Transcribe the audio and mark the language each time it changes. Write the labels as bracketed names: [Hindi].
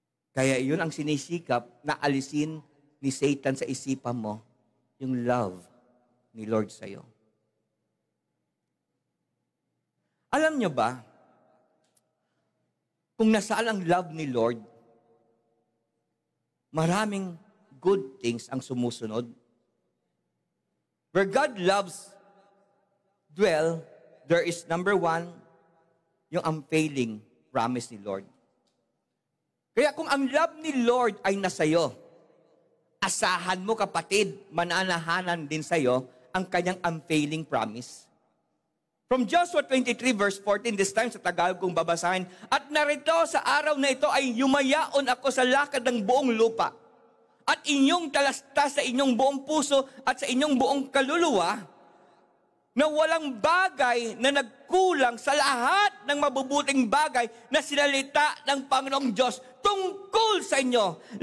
[Filipino] Kaya yun ang sinisikap na alisin ni Satan sa isipan mo, yung love ni Lord sa'yo. Alam nyo ba, kung nasaan ang love ni Lord, maraming good things ang sumusunod. [English] Where God loves dwell, there is number one, yung unfailing promise ni Lord. [Filipino] Kaya kung ang love ni Lord ay nasa'yo, asahan mo kapatid, mananahanan din sa'yo ang kanyang unfailing promise. [English] From Joshua 23 verse 14, this time [Filipino] sa Tagalog kong babasahin, at narito sa araw na ito ay yumayaon ako sa lakad ng buong lupa, at inyong talastas sa inyong buong puso at sa inyong buong kaluluwa, na walang bagay na nagkulang sa lahat ng mabubuting bagay na sinalita ng Panginoong Diyos tungkol sa inyo.